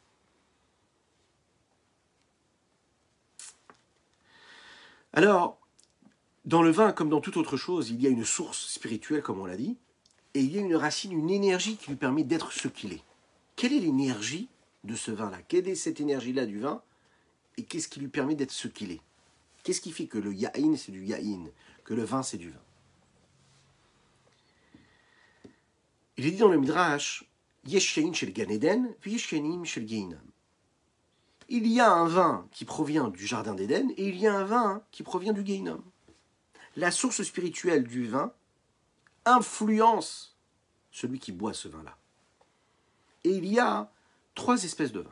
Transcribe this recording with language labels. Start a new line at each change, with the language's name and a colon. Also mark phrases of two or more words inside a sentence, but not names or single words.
French: Alors, dans le vin, comme dans toute autre chose, il y a une source spirituelle, comme on l'a dit, et il y a une racine, une énergie qui lui permet d'être ce qu'il est. Quelle est l'énergie de ce vin-là? Quelle est cette énergie-là du vin? et qu'est-ce qui lui permet d'être ce qu'il est? Qu'est-ce qui fait que le yaïn, c'est du yaïn, que le vin, c'est du vin? Il est dit dans le Midrash,
Hebrew: יש יין של גן עדן, יש יין של גיהנום.
French: Il y a un vin qui provient du jardin d'Éden et il y a un vin qui provient du Gehinnom. La source spirituelle du vin influence celui qui boit ce vin-là. Et il y a 3 espèces de vins.